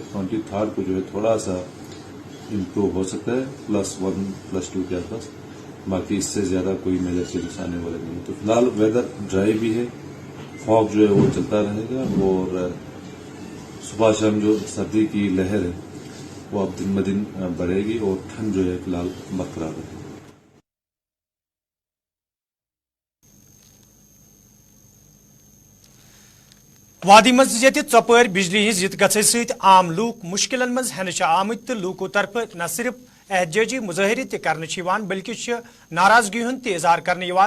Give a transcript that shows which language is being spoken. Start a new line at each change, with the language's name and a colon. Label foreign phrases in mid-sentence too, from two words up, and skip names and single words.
Urdu: 23 کو جو ہے تھوڑا سا امپروو ہو سکتا ہے +1 +2 کے آس پاس, باقی اس سے زیادہ کوئی
English: major changes
Urdu: آنے والے نہیں. تو فی الحال
English: weather dry
Urdu: بھی ہے, فاگ جو ہے وہ چلتا رہے گا, اور صبح شام جو سردی کی لہر ہے وہ اب دن بدن بڑھے گی, اور ٹھنڈ جو ہے فی الحال برقرار رہے گی.
Kashmiri: وادی مز یت ژۄپٲرۍ بجلی ہز یت گژھِ سۭتۍ عام لوٗکھ مشکلن منٛز ہٮ۪نہٕ آمٕتۍ تہٕ لوٗکو طرفہٕ نہ صرف احتجاجی مظٲہرٕ تہِ کرنہٕ چھِ یِوان بلکہِ چھِ ناراضگی ہُنٛد تہِ اظہار کرنہٕ یِوان.